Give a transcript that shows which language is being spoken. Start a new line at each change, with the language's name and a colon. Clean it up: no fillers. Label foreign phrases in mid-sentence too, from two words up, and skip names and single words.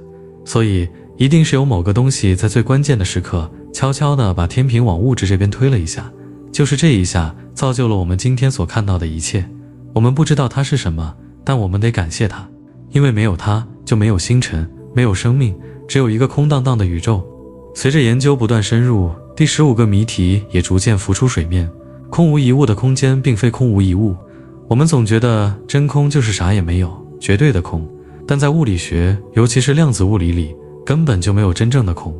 Chinese: 所以一定是有某個東西在最關鍵的時刻悄悄地把天平往物質這邊推了一下，就是這一下造就了我們今天所看到的一切。我們不知道它是什麼，但我們得感謝它，因為沒有它就沒有星辰，沒有生命，只有一個空蕩蕩的宇宙。隨着研究不斷深入，第15個謎題也逐漸浮出水面。空無一物的空間並非空無一物。我們總覺得真空就是啥也沒有，絕對的空，但在物理學，尤其是量子物理裡，根本就沒有真正的空。